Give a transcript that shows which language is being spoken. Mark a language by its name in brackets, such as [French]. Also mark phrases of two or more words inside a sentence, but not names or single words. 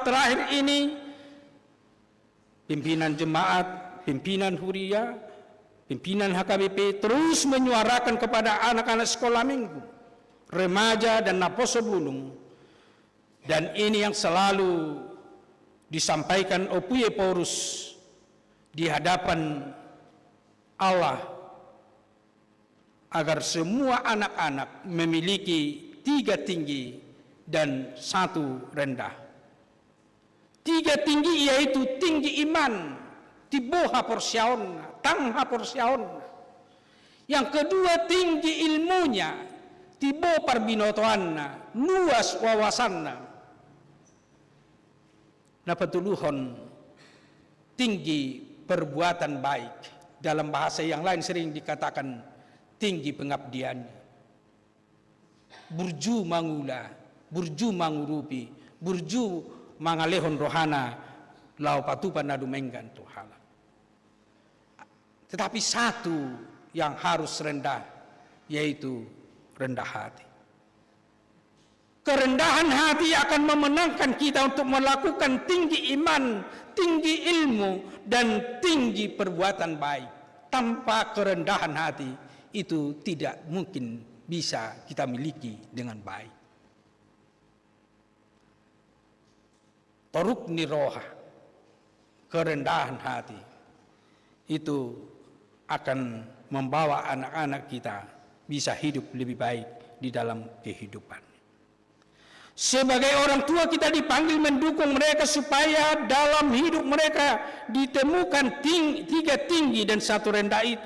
[Indonesian] terakhir ini, pimpinan jemaat, pimpinan Huria, pimpinan HKBP terus menyuarakan kepada anak-anak sekolah minggu, remaja dan Naposo Bulung, dan ini yang selalu disampaikan Opuye Porus di hadapan Allah, agar semua anak-anak memiliki 3 tinggi dan 1 rendah. 3 tinggi yaitu tinggi iman, [Batak Toba] tiboha porsiaon, tangha porsiaon. [Indonesian] Yang kedua tinggi ilmunya, [Batak Toba] tibo parbinotoanna, luas wawasanna. [Indonesian] Napatuluhon tinggi perbuatan baik. Dalam bahasa yang lain sering dikatakan tinggi pengabdiannya. [Batak Toba] Burju mangula, burju mangurupi, burju mangalehon rohana, lau patupan nadu menggan tuhala. [Indonesian] Tetapi satu yang harus rendah, yaitu rendah hati. Kerendahan hati akan memenangkan kita untuk melakukan tinggi iman, tinggi ilmu, dan tinggi perbuatan baik. Tanpa kerendahan hati, itu tidak mungkin bisa kita miliki dengan baik. [Batak Toba] Toruk niroha, [Indonesian] kerendahan hati, itu akan membawa anak-anak kita bisa hidup lebih baik di dalam kehidupan. Sebagai orang tua kita dipanggil mendukung mereka supaya dalam hidup mereka ditemukan 3 tinggi dan 1 rendah itu.